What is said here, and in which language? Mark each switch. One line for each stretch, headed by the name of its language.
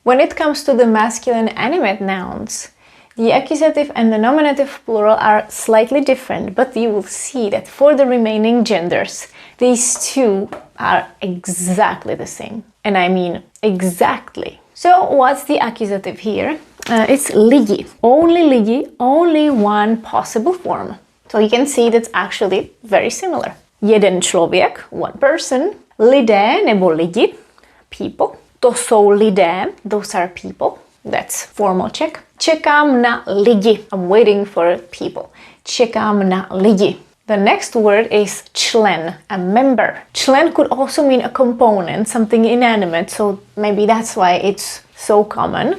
English: When it comes to the masculine animate nouns, the accusative and the nominative plural are slightly different, but you will see that for the remaining genders, these two are exactly the same. And I mean exactly. So what's the accusative here? It's lidi. Only lidi, only one possible form. So you can see that's actually very similar.
Czech: Jeden člověk,
English: one person.
Czech: Lidé nebo lidi,
English: people.
Czech: To jsou lidé,
English: those are people. That's formal Czech.
Czech: Čekám na lidi.
English: I'm waiting for people.
Czech: Čekám na lidi.
English: The next word is člen, a member. Člen could also mean a component, something inanimate, so maybe that's why it's so common.